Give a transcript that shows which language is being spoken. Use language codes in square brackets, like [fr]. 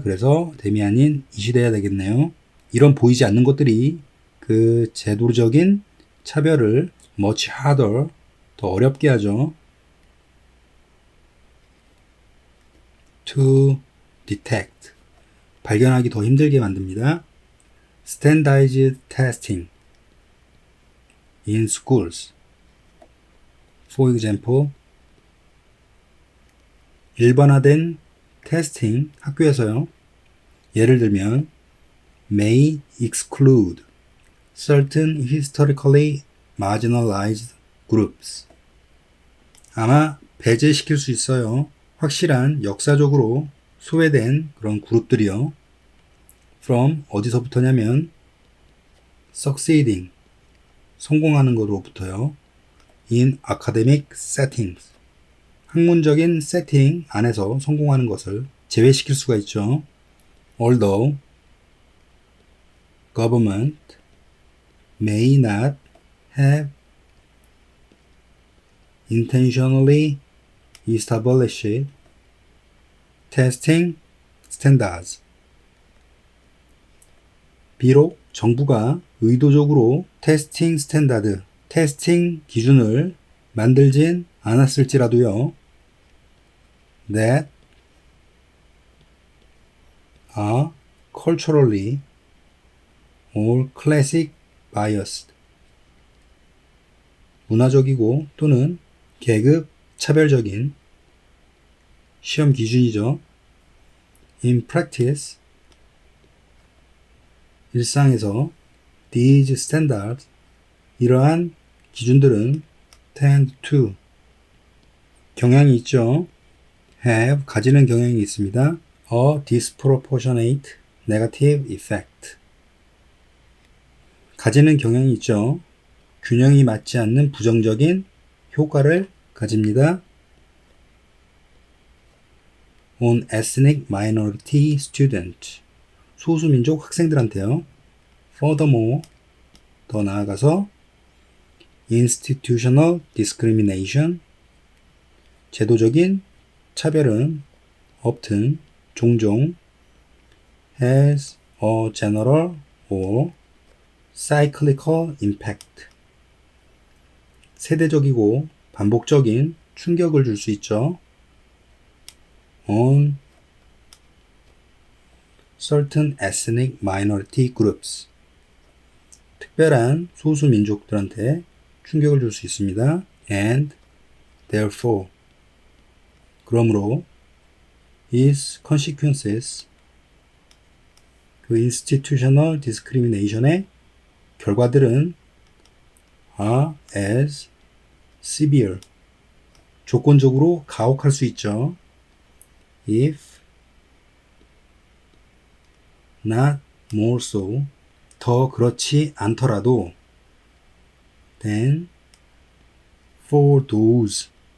[ko] 그래서 댐이 아닌 it이 돼야 되겠네요. 이런 보이지 않는 것들이 그 제도적인 차별을 [en] much harder [ko] 더 어렵게 하죠. [en] to detect [ko] 발견하기 더 힘들게 만듭니다. [en] standardized testing in schools. For example, [ko] 일반화된 테스팅 학교에서요. 예를 들면 [en] may exclude certain historically marginalized groups. [ko] 아마 배제시킬 수 있어요. 확실한 역사적으로 소외된 그런 그룹들이요. [en] from [ko] 어디서부터냐면 [en] succeeding [ko] 성공하는 것으로부터요. [en] in academic settings [ko] 학문적인 세팅 안에서 성공하는 것을 제외시킬 수가 있죠. [en] Although government may not have intentionally established testing standards. [ko] 비록 정부가 의도적으로 테스팅 스탠다드, 테스팅 기준을 만들진 않았을지라도요. [en] That are culturally or classic biased. [ko] 문화적이고 또는 계급 차별적인 시험 기준이죠. [en] In practice, [ko] 일상에서 [en] these standards [ko] 이러한 기준들은 [en] tend to [ko] 경향이 있죠. [en] have [ko] 가지는 경향이 있습니다. [en] a disproportionate negative effect [ko] 가지는 경향이 있죠. 균형이 맞지 않는 부정적인 효과를 가집니다. [en] on ethnic minority students [ko] 소수민족 학생들한테요. [en] Furthermore [ko] 더 나아가서 [en] institutional discrimination [ko] 제도적인 차별은 [en] often [ko] 종종 [en] has a general or cyclical impact [ko] 세대적이고 반복적인 충격을 줄 수 있죠. [en] on certain ethnic minority groups [ko] 특별한 소수 민족들한테 충격을 줄 수 있습니다. [en] and therefore [ko] 그러므로 [en] its consequences 그 institutional discrimination의 [ko] 결과들은 [en] are as severe [ko] 조건적으로 가혹할 수 있죠. [en] if not more so [ko] 더 그렇지 않더라도 [en] than for those